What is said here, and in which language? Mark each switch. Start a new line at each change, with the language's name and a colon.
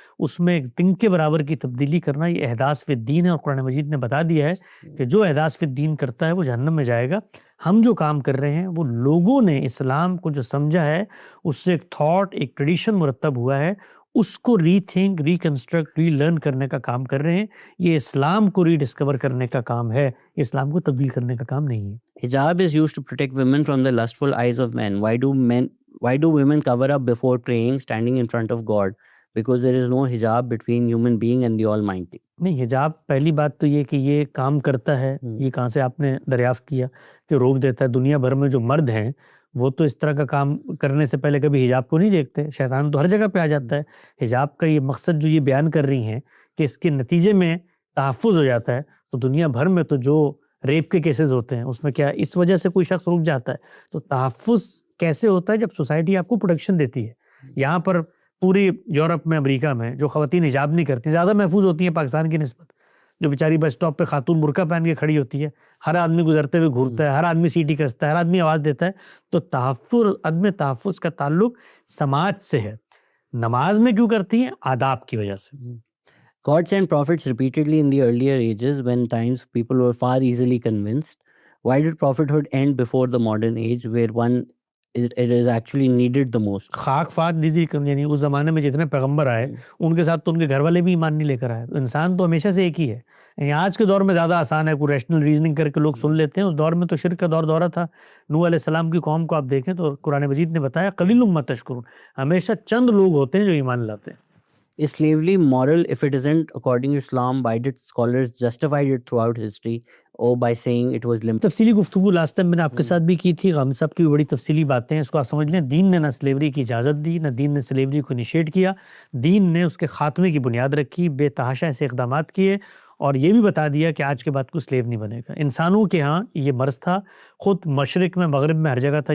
Urdu: اس میں ایک دن کے برابر کی تبدیلی کرنا یہ احداث فی الدین ہے, اور قرآن مجید نے بتا دیا ہے کہ جو احداث فی الدین کرتا ہے وہ جہنم میں جائے گا. ہم جو کام کر رہے ہیں وہ لوگوں نے اسلام کو جو سمجھا ہے اس سے ایک تھاٹ, ایک ٹریڈیشن مرتب ہوا ہے, اس کو ری تھنک, ری کنسٹرکٹ, ری لرن کرنے کا کام کر رہے ہیں. یہ اسلام کو ری ڈسکور کرنے کا کام ہے, اسلام کو تبدیل کرنے کا کام نہیں ہے.
English: Hijab is used to protect women from the lustful eyes of men. Why do women cover up before praying, standing in front of God? Because there is no hijab between human being and the Almighty.
Urdu: نہیں, حجاب پہلی بات تو یہ کہ یہ کام کرتا ہے, یہ کہاں سے آپ نے دریافت کیا کہ روک دیتا ہے؟ دنیا بھر میں جو مرد ہیں وہ تو اس طرح کا کام کرنے سے پہلے کبھی حجاب کو نہیں دیکھتے. شیطان تو ہر جگہ پہ آ جاتا ہے. حجاب کا یہ مقصد جو یہ بیان کر رہی ہیں کہ اس کے نتیجے میں تحفظ ہو جاتا ہے, تو دنیا بھر میں تو جو ریپ کے کیسز ہوتے ہیں اس میں کیا اس وجہ سے کوئی شخص رک جاتا ہے؟ تو تحفظ کیسے ہوتا ہے جب سوسائٹی آپ کو پروٹیکشن دیتی ہے. یہاں پر پوری یورپ میں, امریکہ میں جو خواتین حجاب نہیں کرتی زیادہ محفوظ ہوتی ہیں پاکستان کی نسبت. جو بیچاری بس اسٹاپ پہ خاتون برقع پہن کے کھڑی ہوتی ہے, ہر آدمی گزرتے ہوئے گھورتا ہے, ہر آدمی سیٹی کستا ہے, ہر آدمی آواز دیتا ہے. تو تحفظ, عدم تحفظ کا تعلق سماج سے ہے. نماز میں کیوں کرتی ہیں؟ آداب کی وجہ سے.
English: God sent prophets repeatedly in the earlier ages when times people were far easily convinced. Why did prophethood end before the modern age where it is actually needed the most?
Urdu: خاک فات دیزی, یعنی اس زمانے میں جتنے پیغمبر آئے ان کے ساتھ تو ان کے گھر والے بھی ایمان نہیں لے کر آئے. انسان تو ہمیشہ سے ایک ہی ہے. یعنی آج کے دور میں زیادہ آسان ہے, کوئی ریشنل ریزننگ کر کے لوگ سن لیتے ہیں. اس دور میں تو شرک کا دورہ تھا. نوح علیہ السلام کی قوم کو آپ دیکھیں تو قرآن مجید نے بتایا قلیل ما تشکرون, ہمیشہ چند لوگ ہوتے ہیں جو ایمان لاتے ہیں.
English: Is slavery moral if it isn't according to Islam? Why did scholars justify it throughout history or by saying it was limited?
Urdu: تفصیلی گفتگو لاسٹ ٹائم میں نے آپ کے ساتھ بھی کی تھی. غام صاحب کی بھی بڑی تفصیلی باتیں ہیں. اس کو آپ سمجھ لیں, دین نے نہ سلیوری کی اجازت دی, نہ دین نے سلیوری کو انیشیٹ کیا. دین نے اس کے خاتمے کی بنیاد رکھی, بے تحاشا ایسے اقدامات کیے, اور یہ بھی بتا دیا کہ آج کے بعد کوئی سلیو نہیں بنے گا. انسانوں کے ہاں یہ مرض تھا. خود مشرق میں, مغرب میں, ہر جگہ تھا.